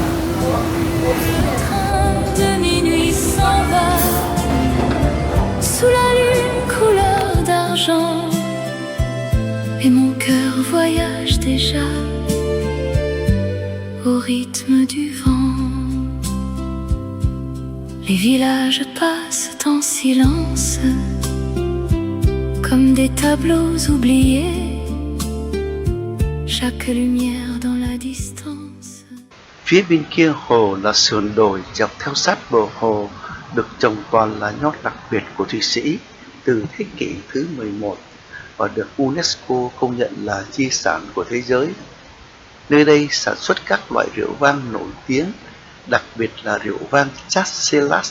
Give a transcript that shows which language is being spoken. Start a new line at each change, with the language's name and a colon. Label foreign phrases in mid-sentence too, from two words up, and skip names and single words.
French: Le train de minuit s'en va sous la lune couleur d'argent, et mon cœur voyage déjà au rythme du vent. Les villages passent en silence comme des tableaux oubliés, chaque lumière dans la distance.
Vietnamese: Phía bên kia hồ là sườn đồi dọc theo sát bờ hồ, được trồng toàn là nho đặc biệt của Thụy Sĩ từ thế kỷ thứ 11 và được UNESCO công nhận là di sản của thế giới. Nơi đây sản xuất các loại rượu vang nổi tiếng, đặc biệt là rượu vang Chasselas.